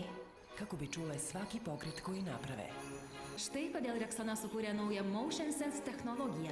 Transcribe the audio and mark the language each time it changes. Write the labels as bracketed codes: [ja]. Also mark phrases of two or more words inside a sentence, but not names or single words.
[hr] Kako bi čule svaki pokret koji naprave. [lt] Štai kodėl Rexona sukūrė naują Motion Sense technologiją.